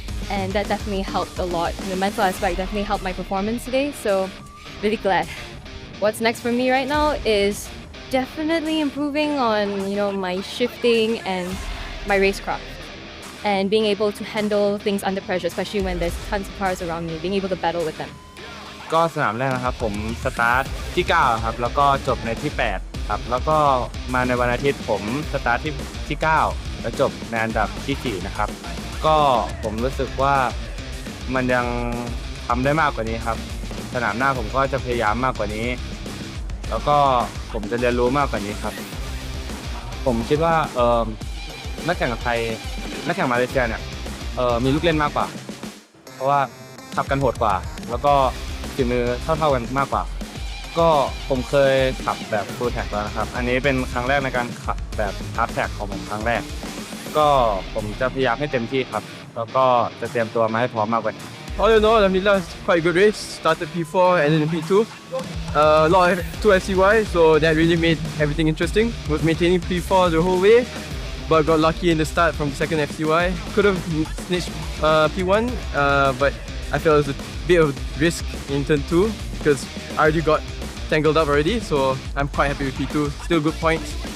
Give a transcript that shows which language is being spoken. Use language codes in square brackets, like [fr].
[en] And that definitely helped a lot. The mental aspect definitely helped my performance today, so really glad. What's next for me right now is definitely improving on, my shifting and my racecraft. And being able to handle things under pressure, especially when there's tons of cars around me, being able to battle with them. [th] ก็สนามแรกนะครับผมสตาร์ทที่9ครับแล้วก็จบในที่8ครับแล้วก็มาในวันอาทิตย์ผมสตาร์ทที่9แล้วจบในอันดับที่4นะครับก็ผมรู้สึกว่ามันยังทำได้มากกว่านี้ครับสนามหน้าผมก็จะพยายามมากกว่านี้แล้วก็ผมจะเรียนรู้มากกว่านี้ครับ ผมคิดว่านักแข่งไทยนักแข่งมาเลเซียเนี่ยมีลูกเล่นมากกว่าเพราะว่าขับกันโหดกว่าแล้วก็ฝีมือเท่ากันมากกว่าก็ผมเคยขับแบบฟูลแท็กแล้วนะครับอันนี้เป็นครั้งแรกในการขับแบบฮาร์ดแท็กของผมครั้งแรกก็ผมจะพยายามให้เต็มที่ครับแล้วก็จะเตรียมตัวมาให้พร้อมมากกว่านี้ [en] All in all, Alhamdulillah, it's quite a good race. Started P4 and then P2. A lot of 2 SCY, so that really made everything interesting. Was maintaining P4 the whole way, but got lucky in the start from the second FCY. Could have snitched P1, but I felt it was a bit of risk in turn 2 because I already got tangled up already, so I'm quite happy with P2. Still good points.